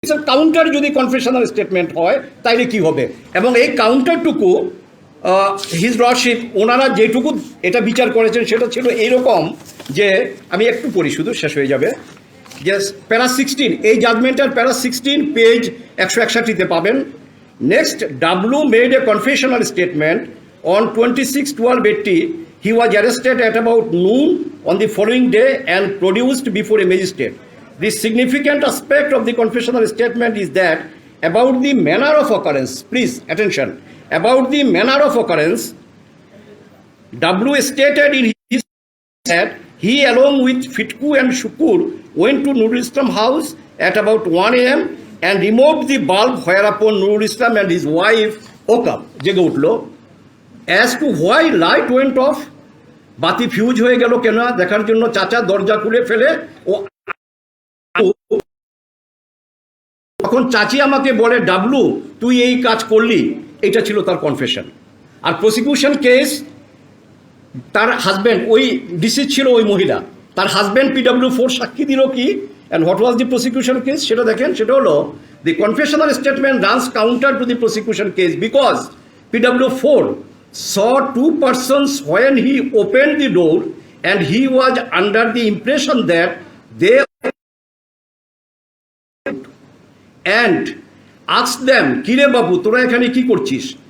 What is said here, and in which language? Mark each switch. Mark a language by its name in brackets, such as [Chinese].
[Bangla] Counter যদি confessional statement হয় তাইলে কি হবে, এবং এই কাউন্টারটুকু হিজ লর্ডশিপ ওনারা যেটুকু এটা বিচার করেছেন সেটা ছিল এইরকম, যে আমি একটু পড়ি, শুধু শেষ হয়ে যাবে। Yes, প্যারা 16, এই জাজমেন্টের প্যারা 16 পেজ 161-তে পাবেন। [English] Next, W made a confessional statement on 26/12/80. He was arrested at about noon on the following day and produced before a magistrate. The significant aspect of the confessional statement is that about the manner of occurrence, please attention, about the manner of occurrence, W stated in his that he along with Fitku and Shukur went to Nurul Islam house at about 1 a.m. and removed the bulb, whereupon Nurul Islam and his wife woke up, [Bangla] জেগে উঠলো। [English] As to why light went off, [Bangla] বাতি fuse হয়ে গেল কেন দেখার জন্য চাচা দরজা খুলে ফেলে ও তখন চাচি আমাকে বলে ডাবলু তুই এই কাজ করলি, এটা ছিল তার কনফেশন। আর প্রসিকিউশন কেস তার হাজব্যান্ড, ওই ডিসিজ ছিল ওই মহিলা, তার হাজব্যান্ড PW4 সাক্ষী দিল কি, [English] and what was the prosecution case [Bangla] সেটা দেখেন। সেটা হলো [English] the confessional statement runs counter to the prosecution case because PW4 saw two persons when he opened the door and he was under the impression that they and asked them, [Bangla] "Kire babu, tora ekhane ki korchis?"